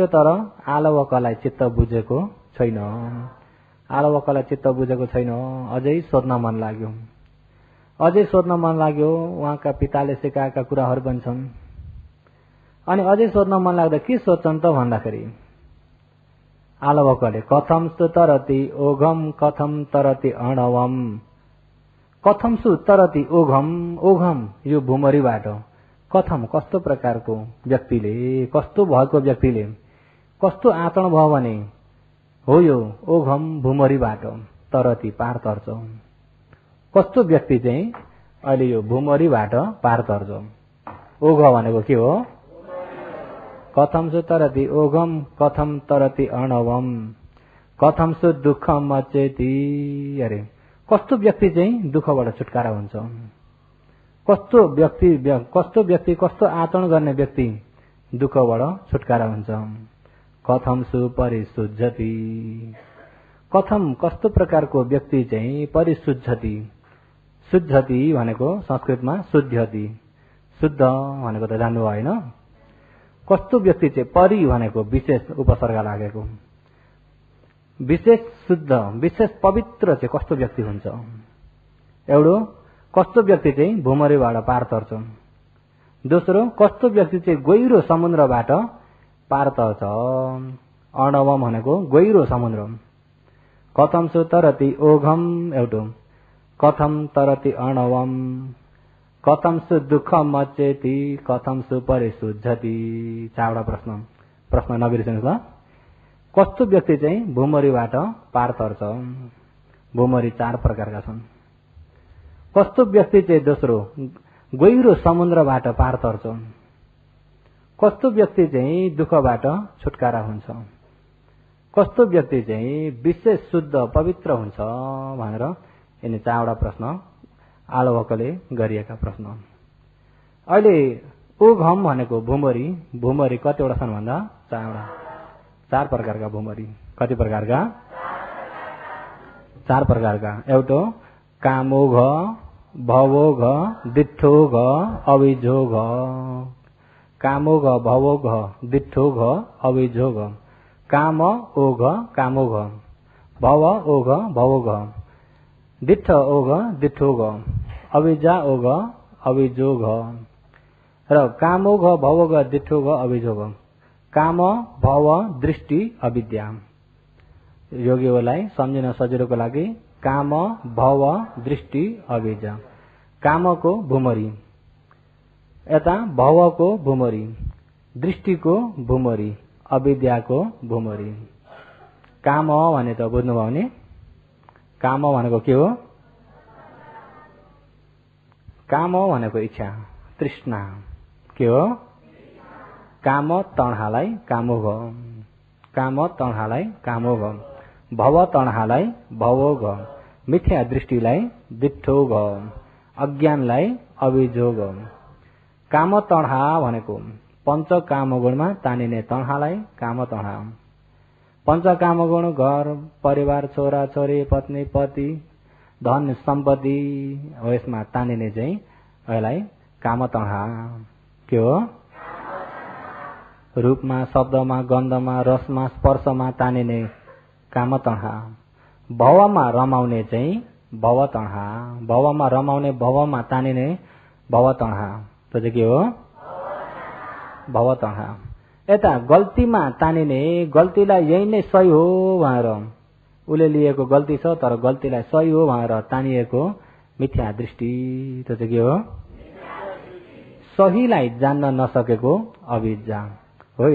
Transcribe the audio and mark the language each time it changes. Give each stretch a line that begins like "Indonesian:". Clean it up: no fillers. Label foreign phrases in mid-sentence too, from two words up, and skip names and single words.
Nepali: तर आलवकलाई चित्त बुझेको छैन, अझै सोध्न मन लाग्यो। उहाँका पिताले सिकाएका कुराहरू पनि छन्। अनि अझै सोध्न मन लाग्दा के सोध्छन् त भन्दाखेरि आलवकले
Pali: कथम सुतरति ओघम कथम तरति अणवम। कथम सुतरति ओघम
Nepali: यो भूमरीबाट कथम कस्तो प्रकारको व्यक्तिले, कस्तो भएको व्यक्तिले कस्तो आचरण भयो भने हो यो ओघम भूमरीबाट तरति पार तर्छ। कस्तो व्यक्ति चाहिँ अहिले यो भूमरीबाट पार तर्छ? ओघ भनेको के हो?
Pali: कथम सु तरति ओघम कथम तरति अणवम कथम सु दुःखम अचेति।
Nepali: अरे कस्तो व्यक्ति चाहिँ दुःखबाट छुटकारा हुन्छ? कस्तो व्यक्ति कस्तो आचरण गर्ने व्यक्ति दुःखबाट छुटकारा हुन्छ?
Pali: कथम सु परिशुद्धति।
Nepali: कथम कस्तो प्रकारको व्यक्ति चाहिँ परिशुद्धति। शुद्धति भनेको संस्कृतमा शुद्धति, शुद्ध भनेको त जान्नु होइन? कस्तो व्यक्ति चाहिँ परि भनेको विशेष उपसर्ग लागेको, विशेष शुद्ध विशेष पवित्र चाहिँ कस्तो व्यक्ति हुन्छ? एउटो कस्तो व्यक्ति चाहिँ भूमरीबाट पार तर्छ। दोस्रो कस्तो व्यक्ति चाहिँ गहिरो समुद्रबाट पार तर्छ। अणवम भनेको गहिरो समुद्र।
Pali: कथम सु तरति ओघम एउटो, कथम तरति अणवम, कथम सु दुःखम अचेति, कथम सु परिशुद्धति।
Nepali: चारवटा प्रश्न नबिर्सनुहोस् ल। कस्तो व्यक्ति चाहिँ भूमरीबाट पार तर्छ? भूमरी 4 प्रकारका छन्। कस्तो व्यक्ति चाहिँ दोस्रो गहिरो समुद्रबाट पार तर्छ। कस्तो व्यक्ति चाहिँ दुःखबाट छुटकारा हुन्छ। कस्तो व्यक्ति चाहिँ विशेष शुद्ध पवित्र हुन्छ भनेर यिनी 4वटा प्रश्न आलवकले गरिएका प्रश्न। अहिले ओघम भनेको भूमरी कतिवटा छन् भन्दा 4वटा। 4 प्रकारका भूमरी। कति प्रकारका? 4 प्रकारका।
Pali: एउटो कामोघ, भवोघ, दिठोघ, अभिजोघ। कामोघ, भवोघ, दिठोघ, अभिजोघ। काम ओघ, कामोघ, भव ओघ, भवोघ, दिठ ओघ, दिठोघ, अभिजा ओघ, अभिजोघ। र कामोघ, भवोघ, दिठोघ, अभिजोघ।
Nepali: काम, भव, दृष्टि, अविद्या। योगीहरूलाई सम्झिन सजिलोको लागि काम, भव, दृष्टि, अविद्या। कामको भूमरी, यता भवको भूमरी, दृष्टिको भूमरी, अविद्याको भुमरी। काम भने त बुझ्नुभयो नि, काम भनेको के हो? काम भनेको इच्छा, तृष्णा। के हो? काम तणहालाई कामो ग, काम तणहालाई कामो ग, भव तणहालाई भवो ग, मिथ्या दृष्टिलाई दिठो ग, अज्ञानलाई अभिजो ग। काम तणहा भनेको पञ्च कामगुणमा तानिने तणहालाई काम तणहा। पञ्च कामगुण घर परिवार छोरा छोरी पत्नी पति धन सम्पत्ति हो, यसमा तानिने चाहिँ यसलाई काम तणहा। के हो? रूपमा शब्दमा गन्धमा रसमा स्पर्शमा तानिने काम तणहा। भवमा रमाउने चाहिँ भव तणहा, भवमा रमाउने भवमा तानिने भव तणहा। त्यो चाहिँ के हो? भव तणहा। यता गल्तीमा तानिने, गल्तीलाई यही नै सही हो भनेर उसले लिएको गल्ती छ तर गल्तीलाई सही हो भनेर तानिएको मिथ्या दृष्टि। त्यो चाहिँ के हो? सहीलाई जान्न नसकेको अविद्या हो।